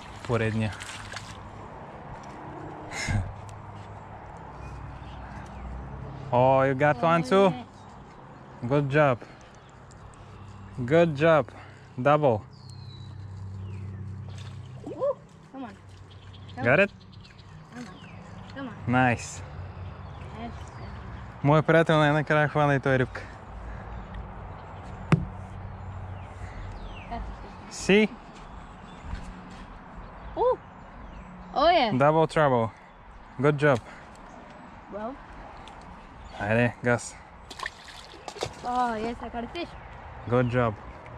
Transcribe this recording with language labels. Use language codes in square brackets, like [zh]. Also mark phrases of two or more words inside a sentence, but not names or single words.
[en] поредния. Oh, you got one too? Yeah. Good job. Good job. Double. Woo. Come on. Got it? Come on. Come on. Nice. Yes. [bg] Моят приятел най-накрая хвана и той рибка. [en] See? Ooh. Oh yeah. Double trouble. Good job. Well. [bg] Айде, газ. [en] Oh yes, I got a fish. Good job.